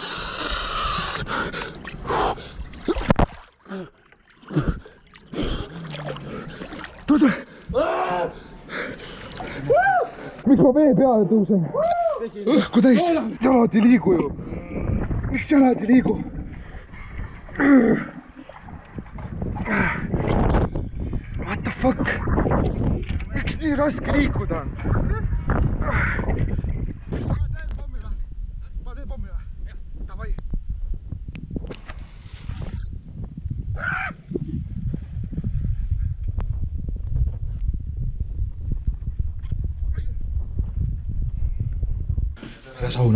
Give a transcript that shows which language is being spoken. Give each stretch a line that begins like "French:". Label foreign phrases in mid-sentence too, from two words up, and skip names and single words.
Estonian: Tule! Miks ma vee peale tõusen? Õhku täis! Jalad ei liigu ju! Miks jalad ei liigu?
English: What the fuck?
Estonian: Miks nii raske liikuda on? Ma teen pommi või? Jah, davai! Ja sauna.